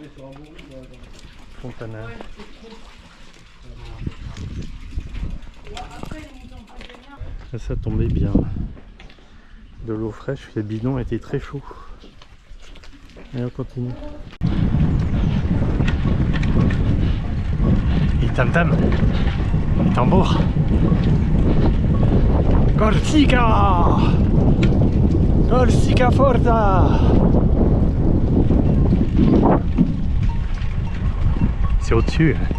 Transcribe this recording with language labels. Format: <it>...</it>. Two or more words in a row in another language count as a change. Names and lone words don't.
<fr>Fontana. Là, ça tombait bien. De l'eau fraîche, les bidons étaient très chauds. Et on continue. Et tam-tam. Et tambour. Corsica! Corsica Forza! C'est au-dessus.</fr>